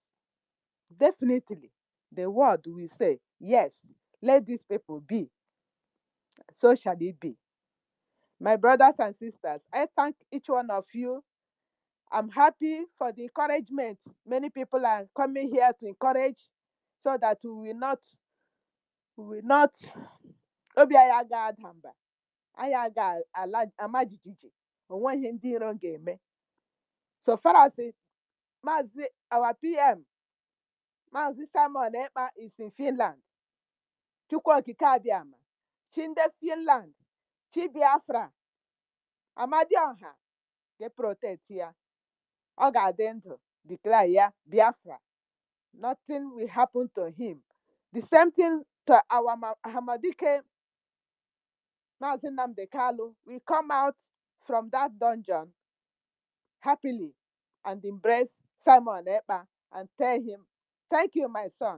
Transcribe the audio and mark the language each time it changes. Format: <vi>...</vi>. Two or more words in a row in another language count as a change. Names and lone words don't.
<en>Definitely, the world will say, yes, let these people be. So shall it be. My brothers and sisters, I thank each one of you. I'm happy for the encouragement. Many people are coming here to encourage so that we will not</en> <ig>obi anyị aga-ada mba, anyị aga-ama jijiji, onwe ihe ndị iro ga-eme. So far as Mazi, our PM, Mazi Simon Ekpa is in Finland. Chukwu okike abịama, chi ndị Finland, chi Biafra, Amadioha ga-protect ya. Ọ ga-adị ndụ, declare ya Biafra.</ig> <en>Nothing will happen to him. The same thing to our Hamadike Mazi Nnamdi Kalu. We come out from that dungeon happily and embrace Simon Ekpa and tell him, thank you, my son.</en>